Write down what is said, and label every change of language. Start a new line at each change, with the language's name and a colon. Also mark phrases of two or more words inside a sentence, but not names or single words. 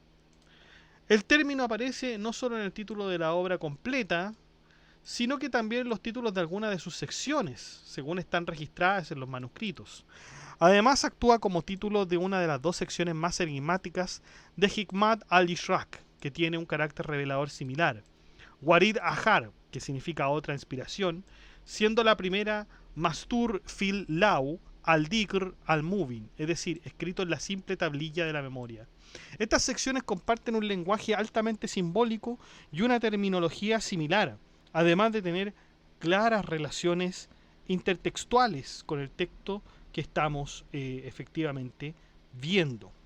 Spanish: El término aparece no solo en el título de la obra completa, sino que también en los títulos de algunas de sus secciones, según están registradas en los manuscritos. Además actúa como título de una de las dos secciones más enigmáticas de Hikmat al-Ishraq, que tiene un carácter revelador similar. Warid Ahar, que significa otra inspiración, siendo la primera Mastur fil Lau al-Dikr al-Mubin, es decir, escrito en la simple tablilla de la memoria. Estas secciones comparten un lenguaje altamente simbólico y una terminología similar, además de tener claras relaciones intertextuales con el texto que estamos efectivamente viendo.